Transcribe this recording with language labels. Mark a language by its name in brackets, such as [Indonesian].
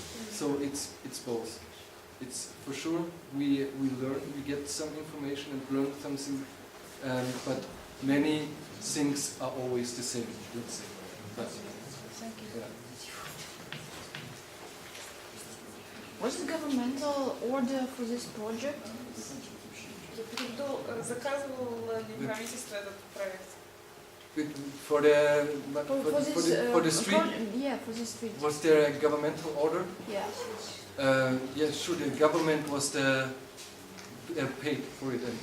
[English] So it's both. It's for sure we learn, we get some information and learn something, but many things are always the same. Let's say. But, Thank you. yeah. What's the governmental order for this project? [Russian] Кто заказывал ли правительство этот проект? [English] For the street, Yeah, for this street. was there a governmental order? Yeah. Yes, sure. The government was paid for it.